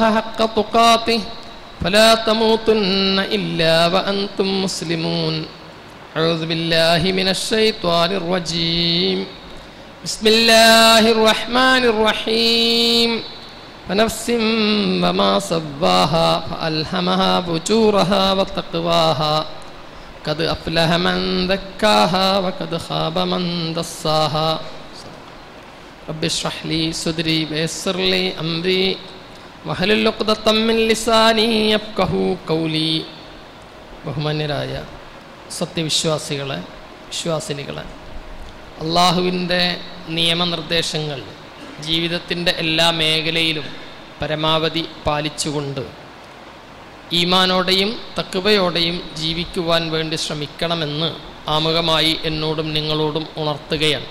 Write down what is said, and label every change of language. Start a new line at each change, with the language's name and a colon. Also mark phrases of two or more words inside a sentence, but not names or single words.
Arabic: حق تقاته فلا تموتن إلا وأنتم مسلمون أعوذ بالله من الشيطان الرجيم بسم الله الرحمن الرحيم ونفس وما سواها فألهمها فجورها وتقواها قد أفلح من زكاها وقد خاب من دساها رب اشرح لي صدري ويسر لي أمري واحلل عقدة من لساني يفقهوا قولي
Malayalam: ബഹുമാന്യരായ സത്യവിശ്വാസികളെ വിശ്വാസിനികളെ അള്ളാഹുവിൻ്റെ നിയമനിർദ്ദേശങ്ങൾ ജീവിതത്തിൻ്റെ എല്ലാ മേഖലയിലും പരമാവധി പാലിച്ചുകൊണ്ട് ഈമാനോടെയും തഖ്വയോടെയും ജീവിക്കുവാൻ വേണ്ടി ശ്രമിക്കണമെന്ന് ആമുഖമായി എന്നോടും നിങ്ങളോടും ഉണർത്തുകയാണ്.